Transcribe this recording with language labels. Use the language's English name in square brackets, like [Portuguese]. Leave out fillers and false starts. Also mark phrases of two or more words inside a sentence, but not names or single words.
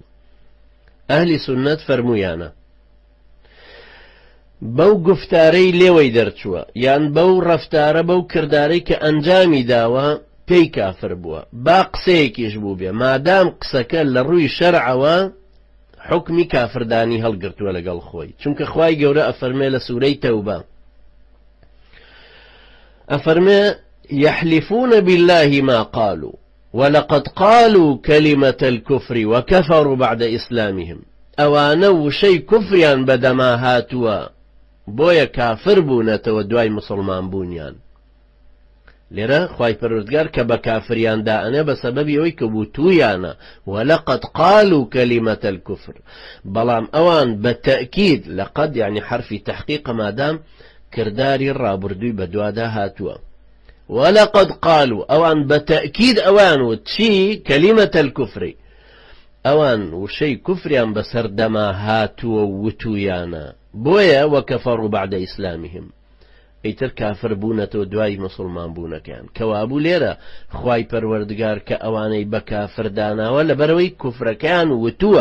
[Central Kurdish] ئەهلی سونەت فەرموویانە بەو گفتارەی لێوەی دەرچووە یان بەو ڕەفتارە بەو کردارەی کە ئەنجامی داوە پێی کافر بووە، با قسەیەکیش بوو بێ، مادام قسەکە لە ڕووی شەرعەوە حکمی کافردانی هەڵگرتووە لەگەڵ خۆی. چونکە خوای گەورە ئەفەرمێ لە سوورەی تەوبە، ئەفەرمێ [Arabic] يحلفون بالله ما قالوا ولقد قالوا كلمة الكفر وكفروا بعد إسلامهم. [Central Kurdish] ئەوانە وشەی کوفریان بەدەما هاتووە بۆیە کافر بوونەتەوە دوای مسلمان بوونیان. لێرە خوای پەروەردگار کە بە کافریان دائەنێ بە سەبەبی ئەوەی کە وتویانە [Arabic] ولقد قالوا كلمة الكفر. [Central Kurdish] بەڵام ئەوان بە تەئکید، لەقەد یعنی حرفی تەحقیق، مادام کرداری ڕابردووی بە دوادا هاتووە. [Arabic] ولقد قالوا [Central Kurdish] ئەوان بە تەئکید ئەوان وت چی؟ [Arabic] كلمة الكفر، [Central Kurdish] ئەوان وشەی کوفریان بەسەر دەما هاتووە وتویانە، بۆیە [Arabic] وەکەفەڕوا بعد ئیسلامهم، [Central Kurdish] ئەیتر کافر بوونەتەوە دوای مسلمان بوونەکەیان. کەوابوو لێرە خوای پەروەردگار کە ئەوانەی بە کافر داناوە لەبەرەوەی کوفرەکەیان وتووە.